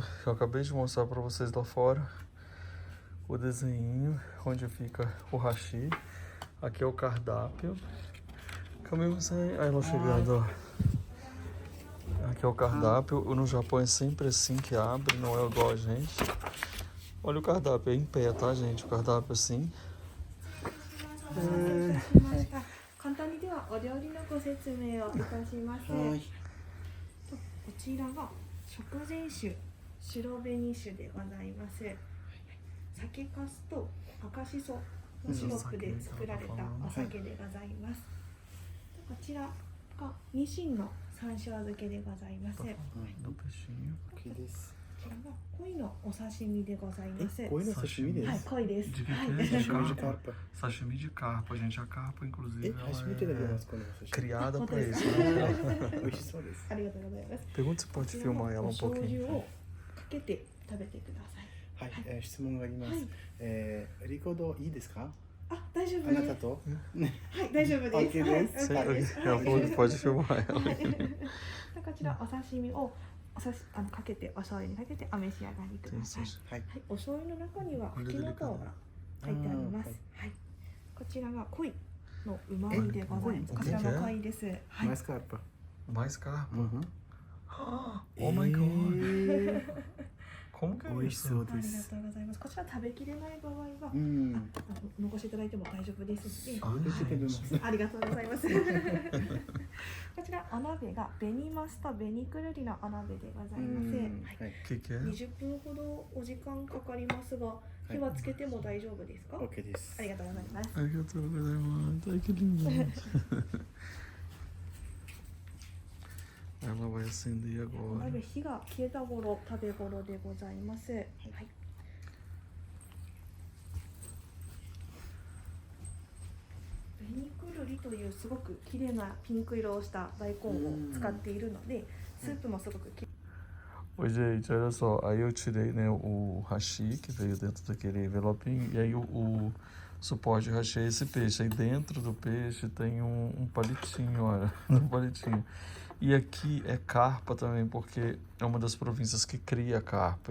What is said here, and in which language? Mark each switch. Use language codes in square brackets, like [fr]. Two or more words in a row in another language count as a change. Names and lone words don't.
[pt] Eu acabei de mostrar pra vocês lá fora o desenho onde fica o hashi. Aqui é o cardápio. Aí ela chegando, ó. Aqui é o cardápio. No Japão é sempre assim que abre, não é igual a gente. Olha o cardápio, é em pé, tá, gente? O cardápio assim. [ja] 簡単にではお料理のご説明をいたします。こちらが食前酒、白紅酒でございます。酒粕と赤しそのシロップで作られたお酒でございます。こちらがニシンの山椒漬けでございます。こちらが鯉のお刺身でございます。鯉の刺身です。はい、鯉です。 [pt] De que [ja] はい [pt] que é? De Sashimi de carpa. carpa. Sashimi de carpa, gente. A carpa, inclusive, ela Hashimite de é sashimi. criada pra isso. [ja] 美味しそうです。ありがとうございます。 [pt] Pergunta se pode filmar ela um [ja] お醤油 [pt] pouquinho. [ja] をかけて食べてください。はい、質問があります。はいリコードいいですか？あ、大丈夫あなです。たと？はい、大丈夫です。 OK です。はい、OK です。 [pt] Ela falou que pode filmar ela. [ja] こちらお刺身をかけてお醤油にかけてお召し上がりください。はい。はい、お醤油の中にはフキノトウが入っております。はい。こちらが鯉の旨味でございます。こちらも鯉です。はい。 [pt] Mais carpa. Mais carpa. Uhum. [en] Oh my god. [pt] Como que é [ja] 味しそうありがです。とうございます。こちら食べきれない場合は、うん。残していただいても大丈夫ですので、あ、出てくれます。ありがとうございます。こちらお鍋が紅マスと紅くるりのお鍋でございます。はいはい。 [pt] Que que é? [ja] 20 分ほどお時間かかりますが、火はつけても大丈夫ですか？ OK ですあ。りがとうございます。ありがとうございます. [pt] Ai, que lindo. Ela vai acender [ja] お [pt] agora. [ja] 鍋火が消えた頃、食べ頃でございます。はい。紅くるりというすごく綺麗なピンク色をした大根を使っているので、スープもすごくき [pt] Oi, gente, olha só. Aí eu tirei, né, o hashi que veio dentro daquele envelopinho. E aí o suporte hashi é esse peixe. Aí dentro do peixe tem um palitinho, olha. Um palitinho. E aqui é carpa também, porque é uma das províncias que cria carpa.